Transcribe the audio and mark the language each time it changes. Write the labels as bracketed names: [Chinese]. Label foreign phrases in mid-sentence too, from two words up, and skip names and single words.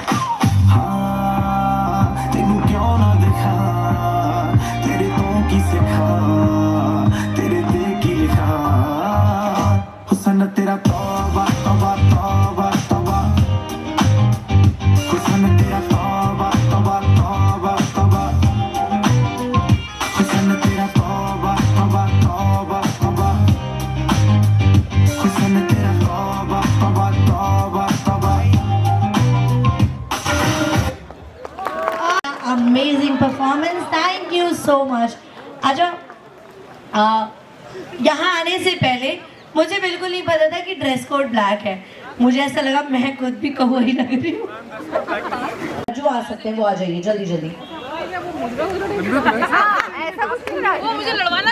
[Hindi] हाँ तेनू क्यों ना दिखा तेरे तो की सिखा तेरे दिल की लिखा हुस्न तेरा तौबा तौबा तौबा तौबा हुस्न तेरा तौबा तौबा तौबा तौबा हुस्न तेरा तौबा तौबा तौबा तौबा हुस्न तेरा तौबा तौबा तौबा तौबा [English] Amazing performance, thank you so much. [Hindi] अच्छा यहाँ आने से पहले मुझे बिल्कुल नहीं पता था कि [English] dress code black [Hindi] है। मुझे ऐसा लगा मैं खुद भी कहो ही लग रही हूँ। जो आ सकते हैं वो आ जाइए जल्दी जल्दी। वो मुझे लड़वाना